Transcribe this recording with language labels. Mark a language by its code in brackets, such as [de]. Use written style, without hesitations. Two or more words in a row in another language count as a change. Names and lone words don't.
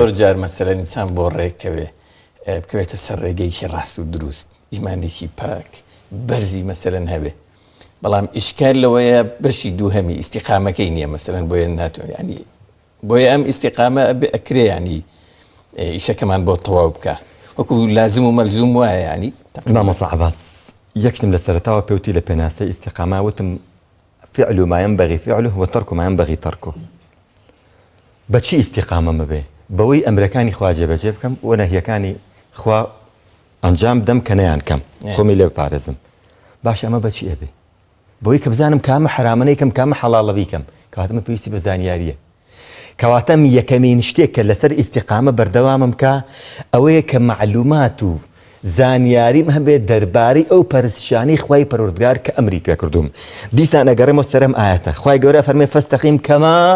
[ckb] زۆر جار مەسەلەن ئینسان بۆ ڕێکەوێ بکەوێتە سەر ڕێگەیشی ڕاست و دروست ئیمانێکی پاک بەرزی مەسەلەن هەبێ بەڵام ئیشکال لەوەیە بەشی دووهەمی ئیستیقامەکەی نییە مەسەلەن بۆیە ناتوانێت ینی بۆیە ئەم ئیستیقامە ئەکرێ ینی ئیشەکەمان بۆ تەواو بکە وەکو لازم و مەلزوم وایە ینی مامۆستا عەباس یەکشتم لە سەرەتاوە پێوتی لە پێناسەی ئیستیقامە وتم [ar] فعل ما ينبغي فعله وترك ما ينبغي تركه [ckb] بەچی ئیستیقامە مەبێ بەوەی ئەمرەکانی خوا جێبەجێ بکەم و نەهیەکانی خوا ئەنجام بدەم کە نەیان کەم خۆمی لێ بپارێزم باش ئەمە بەچی ئەبێ بەوەی کە بزانم کامە حرامە نەیکەم کامە حەڵاڵە بیکەم کەواتەمە پێویستی بە زانیاریە کەواتەم یەکەمین شتێک کە لەسەر ئیستیقامە بەردەوامم کە ئەوەیە کە معلومات و زانیاریم هەبێت دەربارەی ئەو پەرستشانەی خوای پەروەردگار کە ئەمری پێ کردوم دیسان ئەگەڕێمەوە سەرم ئایەتە خوای گەورە فەرمێ [ar] فەستەقیم کەما